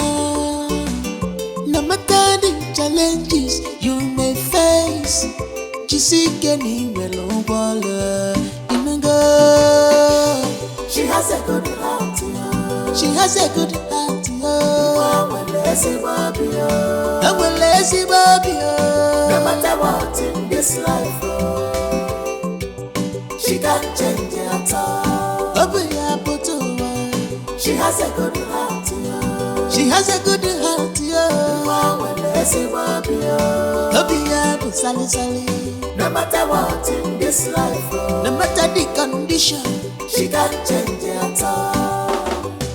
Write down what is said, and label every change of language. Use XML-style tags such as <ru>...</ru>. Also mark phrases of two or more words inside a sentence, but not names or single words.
<en>No matter the challenges you may face,</en> <ig>jisike n'inwere ụgbọala inugo.</ig> <en>She has a good heart, she has a good heart.</en> <ig>Enwere ezigbo obi.</ig> <en>No matter what in this life, she can't change it at all. She has a good heart. She has a good heart. No matter what in this life, no matter the condition, she can't change it at all.</en>